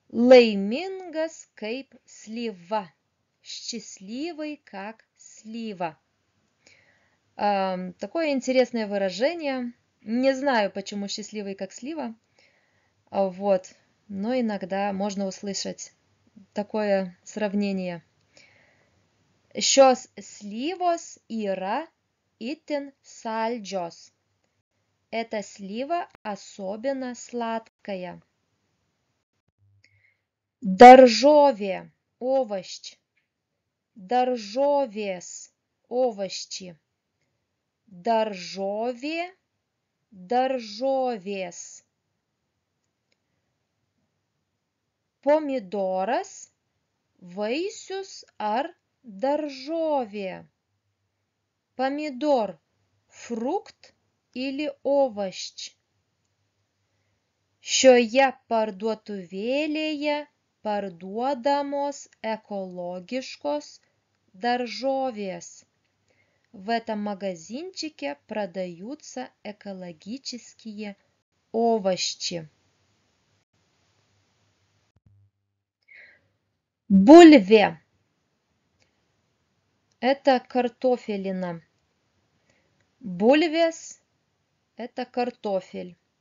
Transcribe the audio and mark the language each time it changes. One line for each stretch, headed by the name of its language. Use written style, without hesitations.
Lithuanian: Laimingas kaip слива.
Russian: Счастливый, как слива. Такое интересное выражение. Не знаю, почему счастливый, как слива. Вот. Но иногда можно услышать такое сравнение.
Lithuanian: Šios slyvos yra itin saldžios.
Russian: Эта слива особенно сладкая.
Lithuanian: Daržovė, овощ. Daržovės, овощи. Daržovė, daržovės. Pomidoras, vaisius ar daržovė.
Russian: Помидор, фрукт или овощ.
Lithuanian: Šioje parduotuvėlėje parduodamos экологические daržovės.
Russian: В этом магазинчике продаются экологические овощи.
Lithuanian: Бульве.
Russian: Это картофелина. Бульвес – это картофель.